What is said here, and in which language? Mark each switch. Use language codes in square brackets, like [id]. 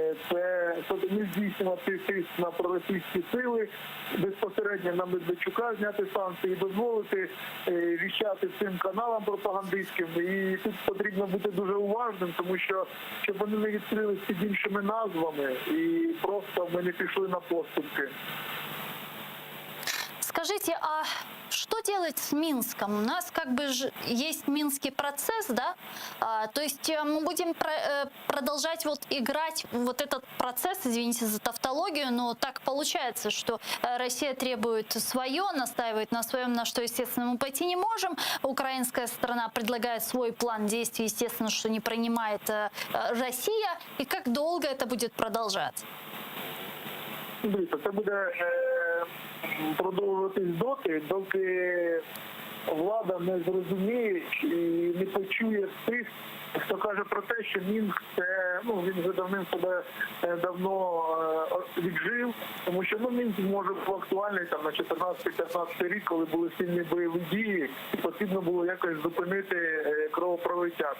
[uk] Це не здійснювати тиск на проросійські сили, безпосередньо на Медведчука зняти санкції і дозволити віщати цим каналам пропагандистським. І тут потрібно бути дуже уважним, тому що щоб вони не відкрилися під іншими назвами і просто ми не пішли на поступки. [ru] Скажите, а что делать с Минском? У нас как бы есть Минский процесс, да? То есть мы будем продолжать вот играть вот этот процесс, извините за тавтологию, но так получается, что Россия требует свое, настаивает на своем, на что, естественно, мы пойти не можем. Украинская сторона предлагает свой план действий, естественно, что не принимает Россия. И как долго это будет продолжаться? [uk] Дивіться, це буде продовжуватись доки влада не зрозуміє і не почує тих, хто каже про те, що Мінськ це, він вже давно віджив, тому що Мінськ може бути актуальний там на 14-15 рік, коли були сильні бойові дії, і потрібно було якось зупинити кровопролиття.